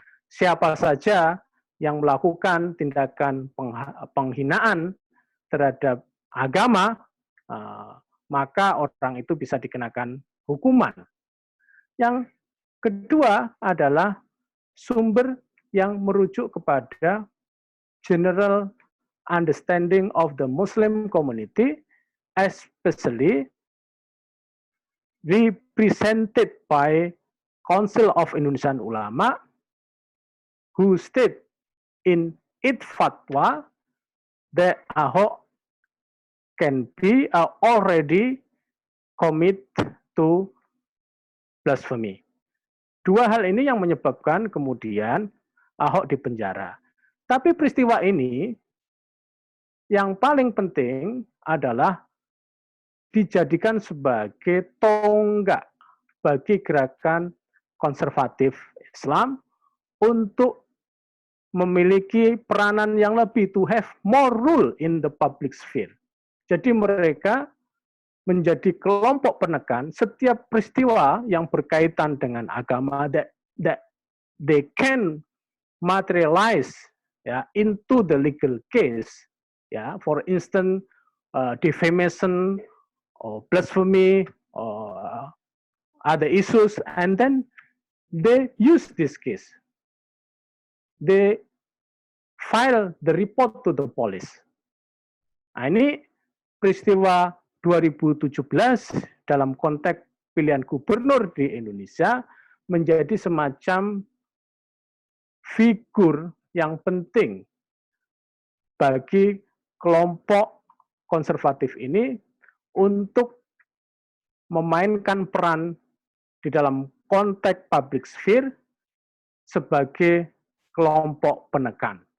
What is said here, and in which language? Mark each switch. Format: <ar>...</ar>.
<id>Siapa saja yang melakukan tindakan penghinaan terhadap agama, maka orang itu bisa dikenakan hukuman. Yang kedua adalah sumber yang merujuk kepada</id> <en>general understanding of the Muslim community, especially represented by Council of Indonesian Ulama, who state in its fatwa that Ahok can be already commit to blasphemy.</en> <id>Dua hal ini yang menyebabkan kemudian Ahok dipenjara. Tapi peristiwa ini yang paling penting adalah dijadikan sebagai tonggak bagi gerakan konservatif Islam untuk memiliki peranan yang lebih,</id> <en>to have more rule in the public sphere.</en> <id>Jadi mereka menjadi kelompok penekan setiap peristiwa yang berkaitan dengan agama</id> <en>that they can materialize into the legal case, for instance defamation or blasphemy or other issues, and then they use this case. They file the report to the police.</en> <id>Nah, ini peristiwa 2017 dalam konteks pilihan gubernur di Indonesia menjadi semacam figur yang penting bagi kelompok konservatif ini untuk memainkan peran di dalam konteks public sphere sebagai kelompok penekan.</id>